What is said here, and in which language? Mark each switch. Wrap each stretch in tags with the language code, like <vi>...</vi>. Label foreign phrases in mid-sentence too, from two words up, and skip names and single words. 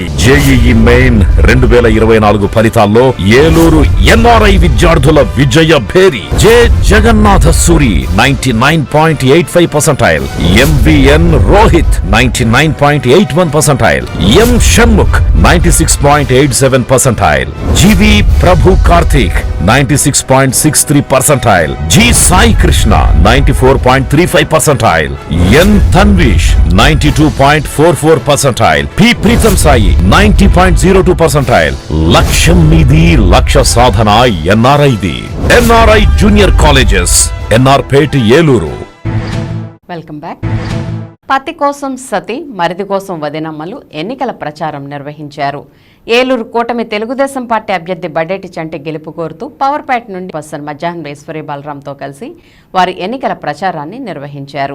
<te>JEE మెయిన్ 2024 ఫలితాల్లో ఏలూరు NRI విద్యార్థుల విజయ భేరి. జె జగన్నాథ సూరి 99.85%, MVN రోహిత్ 99.81%, M షణ్ముఖ్ 96.87%, GV ప్రభు కార్తిక్ 96.63 percentile.</te> <en>G Sai Krishna 94.35 percentile. N Tanvish 92.44 percentile. P Pritam Sai 90.02 percentile.</en> <te>Laksham Nidhi Laksha Sadhana NRI ది.</te> <en>NRI Junior Colleges, NR Pet Yeluru. Welcome back.</en> <te>పతి కోసం సతి, మరిది కోసం వదినమ్మలు ఎన్నికల ప్రచారం నిర్వహించారు. ఏలూరు కూటమి తెలుగుదేశం పార్టీ అభ్యర్థి బడేటి చంటి గెలుపు కోరుతూ పవర్పేట నుండి పర్సన్ మధ్యాహ్నం ఈశ్వరి బలరాంతో కలిసి వారి ఎన్నికల ప్రచారాన్ని నిర్వహించారు.</te>